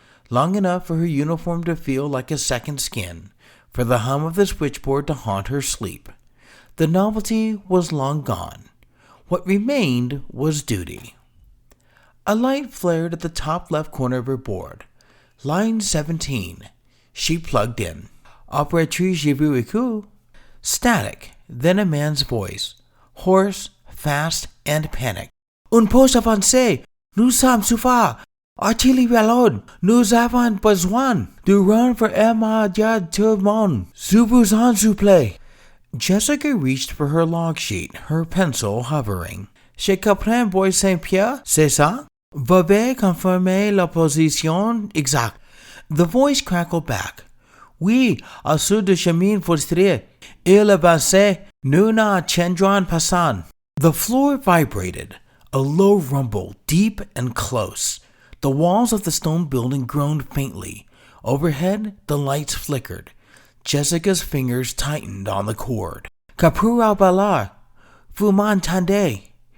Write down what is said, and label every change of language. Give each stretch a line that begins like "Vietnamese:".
English: Long enough for her uniform to feel like a second skin, for the hum of the switchboard to haunt her sleep. The novelty was long gone. What remained was duty. A light flared at the top left corner of her board. Line 17. She plugged in.
French: "Operatrice, je vous écoute."
English: Static, then a man's voice, hoarse, fast, and panicked.
French: "Un poste avancé. Nous sommes souffrants. Artillerie à l'ordre. Nous avons besoin de renfort immédiat tout le monde. Je vous en supplie."
English: Jessica reached for her log sheet, her pencil hovering.
French: "Je comprends, Bois Saint-Pierre, c'est ça? Veuillez confirmer la position exacte."
English: The voice crackled back.
French: "Oui, au sud du chemin forestier. Il avance. Nous n'attendrons personne."
English: The floor vibrated, a low rumble, deep and close. The walls of the stone building groaned faintly. Overhead, the lights flickered. Jessica's fingers tightened on the cord.
French: "Caporal Ballard, vous m'entendez?